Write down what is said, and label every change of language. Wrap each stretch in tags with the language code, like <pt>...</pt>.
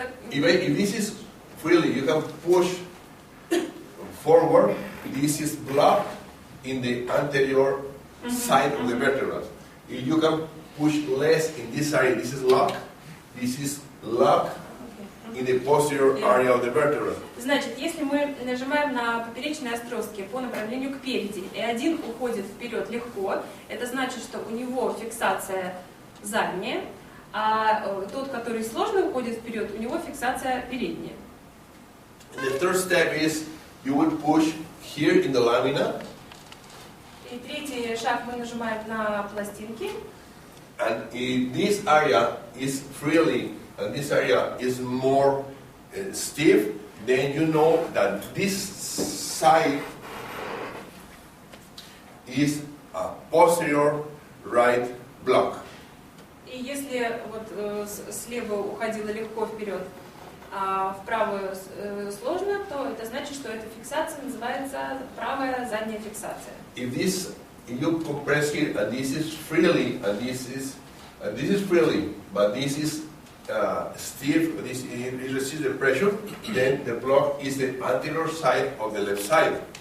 <en>If this is freely, you can push forward. This is blocked in the anterior side of the vertebra. If you can push less in this area, this is locked. This is locked in the posterior area of the vertebra.</en> <ru>Значит, если мы нажимаем на поперечные отростки по направлению к переди, и один уходит вперед легко, это значит, что у него фиксация задняя, а тот, который сложно уходит вперед, у него фиксация передняя.</ru> <en>The third step is you would push here in the lamina.</en> <ru>И третий шаг мы нажимаем на пластинки.</ru> <en>And if this area is freely, and this area is more stiff, then you know that this side is a posterior right block.</en> <ru>И если вот слева уходило легко вперед, а вправо сложно, то это значит, что эта фиксация называется правая задняя фиксация.</ru> <en>If you compress here, and this is freely, and this is freely, but this is stiff, this it resists the pressure, then the block is the anterior side of the left side.</en>